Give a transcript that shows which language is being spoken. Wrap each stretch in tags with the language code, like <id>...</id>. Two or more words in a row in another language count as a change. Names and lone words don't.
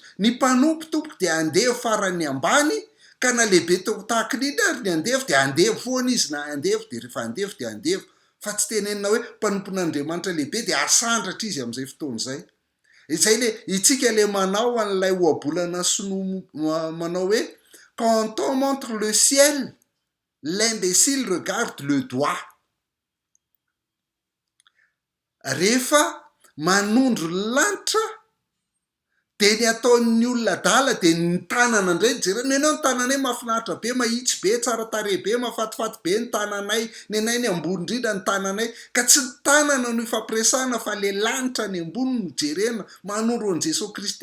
<mg>Ny mpanompo tompoko de andeha faran'ny ambany ka na lehibe tahaka n'indra ary ny andevo de andevo foana izy, na andevo de rehefa andevo de andevo. Fa tsy tenenina hoe mpanompon'Andriamanitra lehibe de asandratra izy am'izay fotoana zay. Izay le itsika le manao an'ilay ohabolana sinoa manao hoe</mg> <fr>quand on montre le ciel, l'imbécile regarde le doigt.</fr> <mg>Rehefa manondro lanitra de ny ataon'ny olona dala de ny tanana indray jerena, nenao ny tananay mahafinaritra be, mahitsy be, tsara tarehy be, mahafatifaty be ny tananay, nenay ny ambony indrindra ny tananay, ka tsy ny tanana no ifampiresahana fa le lanitra ny ambony no jerena manondro an' Jesosy Kristy.</mg>